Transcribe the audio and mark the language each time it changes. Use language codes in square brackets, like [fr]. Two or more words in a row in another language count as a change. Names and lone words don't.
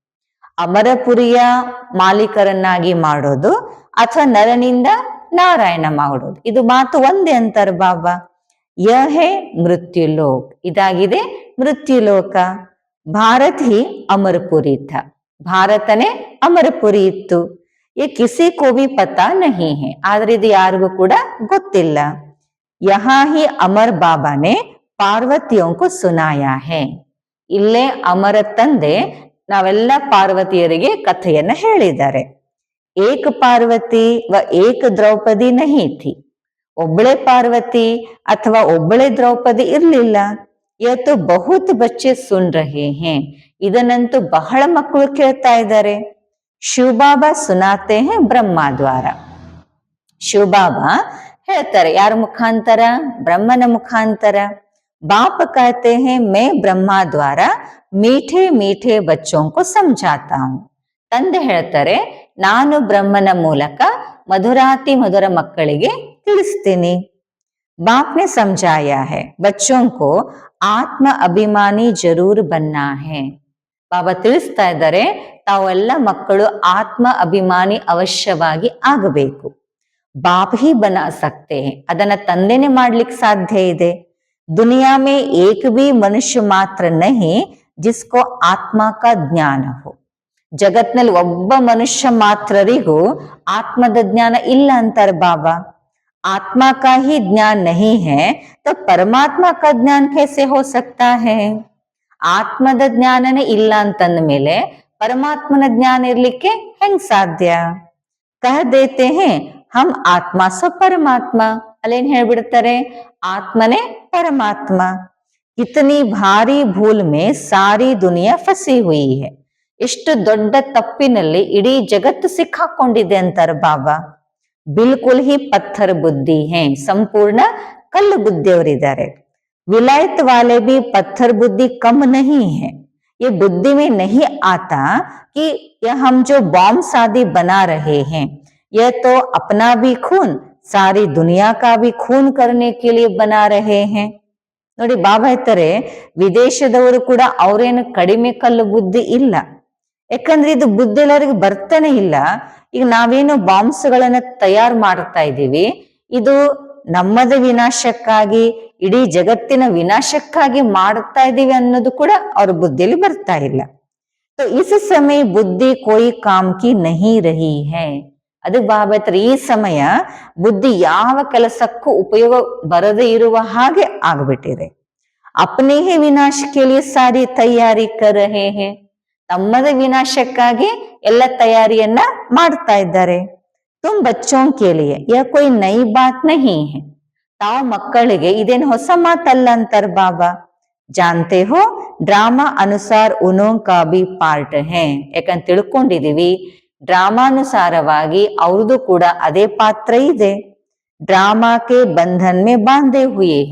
[kn] ಅಮರಪುರಿಯ ಮಾಲೀಕರನ್ನಾಗಿ ಮಾಡೋದು ಅಥವಾ ನರನಿಂದ ನಾರಾಯಣ ಮಾಡೋದು, ಇದು ಮಾತು ಒಂದೇ ಅಂತಾರೆ ಬಾಬಾ. [hi] यह है मृत्युलोक. [kn] ಇದಾಗಿದೆ ಮೃತ್ಯುಲೋಕ. [hi] भारत ही अमरपुरी था. [kn] ಭಾರತನೇ ಅಮರಪುರಿ ಇತ್ತು. [hi] ये किसी को भी पता नहीं है, [kn] ಆದ್ರೆ ಇದು ಯಾರಿಗೂ ಕೂಡ ಗೊತ್ತಿಲ್ಲ. [hi] यहाँ ही अमर बाबा ने पार्वतियों को सुनाया है. [kn] ಇಲ್ಲೇ ಅಮರ ತಂದೆ ನಾವೆಲ್ಲ ಪಾರ್ವತಿಯರಿಗೆ ಕಥೆಯನ್ನ ಹೇಳಿದ್ದಾರೆ. [hi] एक पार्वती व एक द्रौपदी नहीं थी. [kn] ಒಬ್ಬಳೆ ಪಾರ್ವತಿ ಅಥವಾ ಒಬ್ಬಳೆ ದ್ರೌಪದಿ ಇರ್ಲಿಲ್ಲ. [hi] ಇವತ್ತು बहुत बच्चे सुन रहे हैं. [kn] ಇದನ್ನಂತೂ ಬಹಳ ಮಕ್ಕಳು ಕೇಳ್ತಾ ಇದ್ದಾರೆ. [hi] शिवबाबा सुनाते हैं ब्रह्मा द्वारा. [kn] ಶಿವಬಾಬಾ ಹೇಳ್ತಾರೆ ಯಾರ ಮುಖಾಂತರ? ಬ್ರಹ್ಮನ ಮುಖಾಂತರ. [hi] बाप कहते हैं मैं ब्रह्मा द्वारा मीठे मीठे बच्चों को समझाता हूँ. [kn] ತಂದೆ ಹೇಳ್ತಾರೆ ನಾನು ಬ್ರಹ್ಮನ ಮೂಲಕ ಮಧುರಾತಿ ಮಧುರ ಮಕ್ಕಳಿಗೆ ತಿಳಿಸ್ತೀನಿ. [hi] बाप ने समझाया है बच्चों को आत्म अभिमानी जरूर बनना है. [kn] ಬಾಬಾ ತಿಳಿಸ್ತಾ ಇದ್ದಾರೆ ತಾವೆಲ್ಲ ಮಕ್ಕಳು ಆತ್ಮ ಅಭಿಮಾನಿ ಅವಶ್ಯವಾಗಿ ಆಗಬೇಕು. [hi] बाप ही बना सकते हैं, [kn] ಅದನ್ನ ತಂದೆನೆ ಮಾಡ್ಲಿಕ್ಕೆ ಸಾಧ್ಯ ಇದೆ. [hi] दुनिया में एक भी मनुष्य मात्र नहीं जिसको आत्मा का ज्ञान हो. [kn] ಜಗತ್ನಲ್ಲಿ ಒಬ್ಬ ಮನುಷ್ಯ ಮಾತ್ರರಿಗೂ ಆತ್ಮದ ಜ್ಞಾನ ಇಲ್ಲ ಅಂತಾರೆ ಬಾಬಾ. [hi] आत्मा का ही ज्ञान नहीं है तो परमात्मा का ज्ञान कैसे हो सकता है? [kn] ಆತ್ಮದ ಜ್ಞಾನನೇ ಇಲ್ಲ ಅಂತಂದ ಮೇಲೆ ಪರಮಾತ್ಮನ ಜ್ಞಾನ ಇರ್ಲಿಕ್ಕೆ ಹೆಂಗ್ ಸಾಧ್ಯ? [hi] कह देते हैं हम आत्मा सो परमात्मा. [kn] ಅಲ್ಲೇನ್ ಹೇಳ್ಬಿಡ್ತಾರೆ? ಆತ್ಮನೇ ಪರಮಾತ್ಮ. [hi] इतनी भारी भूल में सारी दुनिया फँसी हुई है. [kn] ಎಷ್ಟು ದೊಡ್ಡ ತಪ್ಪಿನಲ್ಲಿ ಇಡೀ ಜಗತ್ತು ಸಿಕ್ಕಾಕೊಂಡಿದೆ ಅಂತಾರೆ ಬಾಬಾ. [hi] बिल्कुल ही पत्थर बुद्धि हैं, [kn] ಸಂಪೂರ್ಣ ಕಲ್ಲು ಬುದ್ಧಿಯವರಿದ್ದಾರೆ. [hi] विलायत वाले भी पत्थर बुद्धि कम नहीं है. ये बुद्धि में नहीं आता कि यह हम जो बॉम्ब आदि बना रहे हैं यह तो अपना भी खून सारी दुनिया का भी खून करने के लिए बना रहे हैं. [kn] ನೋಡಿ ಬಾಬಾ ಹೇಳ್ತಾರೆ ವಿದೇಶದವರು ಕೂಡ ಅವ್ರೇನು ಕಡಿಮೆ ಕಲ್ಲು ಬುದ್ಧಿ ಇಲ್ಲ. ಯಾಕಂದ್ರೆ ಇದು ಬುದ್ಧಿ ಎಲ್ಲರಿಗೆ ಬರ್ತಾನೆ ಇಲ್ಲ. ಈಗ ನಾವೇನು ಬಾಂಬ್ಸ್ ಗಳನ್ನ ತಯಾರು ಮಾಡ್ತಾ ಇದ್ದೀವಿ, ಇದು ನಮ್ಮದ ವಿನಾಶಕ್ಕಾಗಿ ಇಡೀ ಜಗತ್ತಿನ ವಿನಾಶಕ್ಕಾಗಿ ಮಾಡ್ತಾ ಇದ್ದೀವಿ ಅನ್ನೋದು ಕೂಡ ಅವ್ರ ಬುದ್ಧಿಯಲ್ಲಿ ಬರ್ತಾ ಇಲ್ಲ. [hi] तो इस समय बुद्धि कोई काम की नहीं रही है. [kn] ಅದು ಬಾಬಾ ಹತ್ರ ಈ ಸಮಯ ಬುದ್ಧಿ ಯಾವ ಕೆಲಸಕ್ಕೂ ಉಪಯೋಗ ಬರದೇ ಇರುವ ಹಾಗೆ ಆಗ್ಬಿಟ್ಟಿದೆ. [hi] अपने ही विनाश के लिए सारी तैयारी कर रहे हैं. [kn] ತಮ್ಮದ ವಿನಾಶಕ್ಕಾಗಿ ಎಲ್ಲ ತಯಾರಿಯನ್ನ ಮಾಡ್ತಾ ಇದ್ದಾರೆ. [hi] तुम बच्चों के लिए यह कोई नई बात नहीं है. [kn] ತಾವು ಮಕ್ಕಳಿಗೆ ಇದೇನು ಹೊಸ ಮಾತಲ್ಲ ಅಂತಾರೆ ಬಾಬಾ. [hi] जानते हो ड्रामा अनुसार उन्हों का भी पार्ट है. [kn] ಯಾಕಂತ ತಿಳ್ಕೊಂಡಿದೀವಿ ಡ್ರಾಮಾನುಸಾರವಾಗಿ ಅವ್ರದ್ದು ಕೂಡ ಅದೇ ಪಾತ್ರ ಇದೆ. [hi] ड्रामा के बंधन में बांधे हुए हैं.